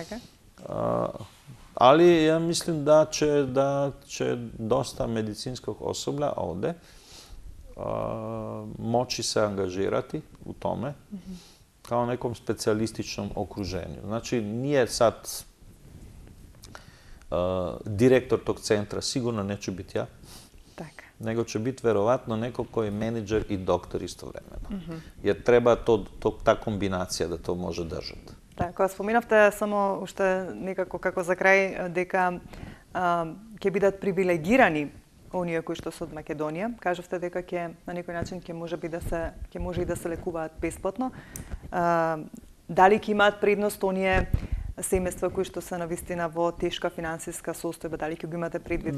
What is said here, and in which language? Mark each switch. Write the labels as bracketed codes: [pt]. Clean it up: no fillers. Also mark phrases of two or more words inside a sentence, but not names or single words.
[hr] Ali ja mislim da će dosta medicinskog osoblja ovdje moći se angažirati u tome kao nekom specijalističnom okruženju. Znači, nije sad direktor tog centra, sigurno neće biti ja, nego će biti verovatno neko koji je menadžer i doktor istovremeno. Jer treba ta kombinacija da to može držati. [mk] Кога споминавте само уште некако како за крај дека ќе бидат привилегирани оние кои што се од Македонија, кажавте дека ќе на некој начин ќе може и да се лекуваат бесплатно. Дали ќе имаат предност оние семејства кои што се навистина во тешка финансиска состојба, дали ќе го имате предвид?